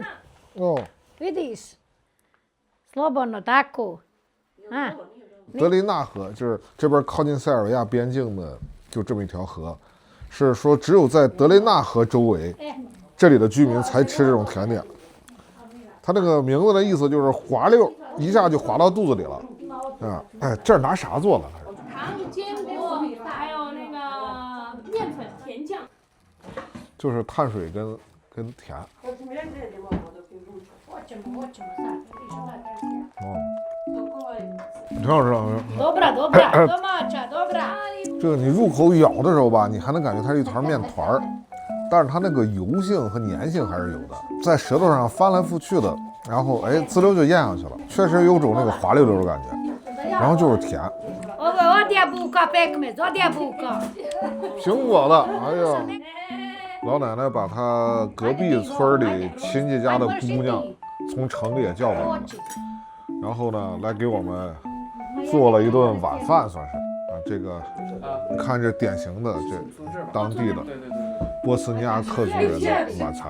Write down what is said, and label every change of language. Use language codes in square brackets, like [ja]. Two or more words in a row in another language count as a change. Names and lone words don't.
[zh] 哦， [bs] Vidiš? Slobodno, tako. A? [zh] 德雷纳河就是这边靠近塞尔维亚边境的，就这么一条河，是说只有在德雷纳河周围，这里的居民才吃这种甜点。它那个名字的意思就是滑溜，一下就滑到肚子里了。啊，哎，这儿拿啥做的？糖、坚果，还有那个面粉、甜酱。就是碳水跟甜。挺好吃的。 [bs] Dobra, dobra, domaća, dobra. [zh] 这个你入口咬的时候吧，你还能感觉它是一团面团儿，但是它那个油性和粘性还是有的，在舌头上翻来覆去的，然后哎滋溜就咽下去了，确实有种那个滑溜溜的感觉，然后就是甜。 [bs] Ovo je od jabuka pekmez, od jabuka. [zh] 苹果的，哎呀，老奶奶把她隔壁村里亲戚家的姑娘从城里也叫过来了，然后呢来给我们做了一顿晚饭，算是啊，这个你看这典型的这当地的波斯尼亚克族人的晚餐。